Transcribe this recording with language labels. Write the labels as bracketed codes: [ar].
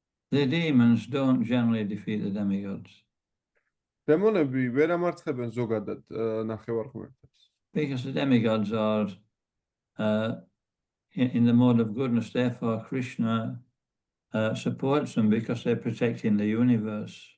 [en] The demons don't generally defeat the demigods. [ka] დემონები ვერ ამარცხებენ ზოგადად ნახევარღმერთებს. [en] Because the demigods are in the mode of goodness, therefore Krishna supports them because they're protecting the universe.